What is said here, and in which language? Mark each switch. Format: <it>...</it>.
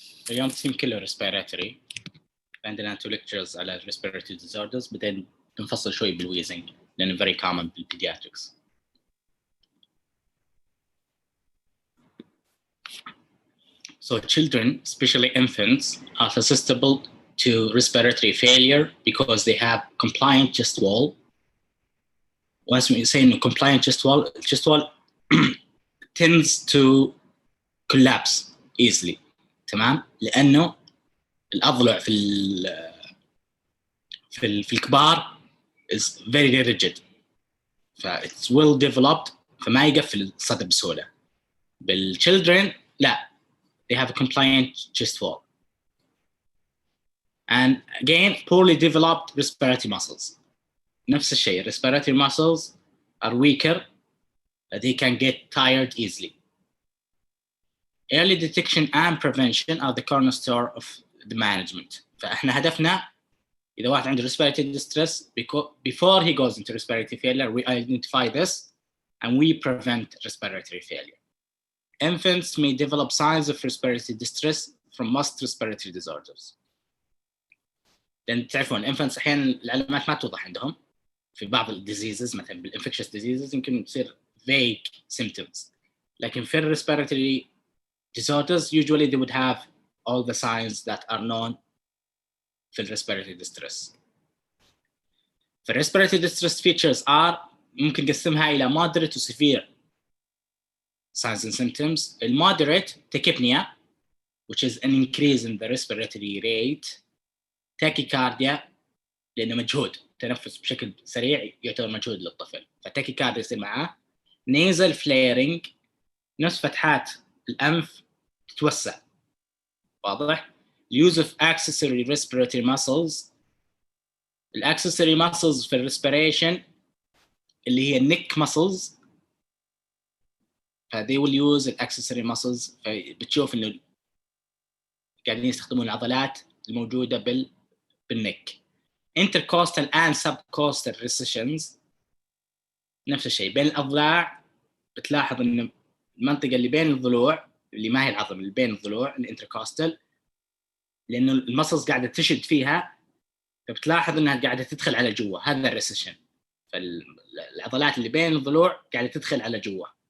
<ar>اليوم التسليم كله respiratory. عندنا 2 lectures على respiratory disorders، بعدين نفصل شوي بالwheezing لأنه</ar> <en>very common</en> <ar>بالpediatrics.</ar> <en>So children, especially infants, are susceptible to respiratory failure because they have compliant chest wall. Once we say compliant chest wall tends to collapse easily.</en> <ar>تمام؟ لأنه الأضلع في الكبار</ar> <en>is very rigid. It's well developed</en> <ar>فما يقفل الصدر بسهولة.</ar> <en>بالchildren</en> <ar>لا,</ar> <en>they have a compliant chest wall. And again, poorly developed respiratory muscles.</en> <ar>نفس الشيء,</ar> <en>respiratory muscles are weaker, they can get tired easily. Early detection and prevention are the cornerstone of the management.</en> <ar>فإحنا هدفنا إذا واحد عنده</ar> <en>respiratory distress, before he goes into respiratory failure, we identify this and we prevent respiratory failure. Infants may develop signs of respiratory distress from most respiratory disorders.</en> <ar>لأن تعرفون infants أحيانا العلامات ما توضح عندهم في بعض diseases, مثلا بالinfectious diseases يمكن تصير vague symptoms. لكن</ar> <en>في respiratory disorders usually they would have all the signs that are known في respiratory distress. The respiratory distress features are</en> <ar>ممكن نقسمها إلى</ar> <en>moderate to severe signs and symptoms. Moderate tachypnea, which is an increase in the respiratory rate.</en> <ar>Tachycardia لأنه مجهود, تنفس بشكل سريع يعتبر مجهود للطفل, فتاكيكارديا يصير معاه. nasal flaring, نصف فتحات الأنف تتوسع, واضح.</ar> <en>use of accessory respiratory muscles. accessory muscles في respiration</en> <ar>اللي هي</ar> <en>neck muscles, they will use accessory muscles.</en> <ar>فبتشوف إنه قاعدين يستخدمون العضلات الموجودة بالneck.</ar> <en>intercostal and subcostal recessions</en> <ar>نفس الشيء بين الأضلاع. بتلاحظ إن المنطقة اللي بين الضلوع اللي ما هي العظم اللي بين الضلوع الانتركوستال, لأنه المسلز قاعدة تشد فيها, فبتلاحظ إنها قاعدة تدخل على جوا, هذا الريسيشن. فالعضلات اللي بين الضلوع قاعدة تدخل على جوا.</ar>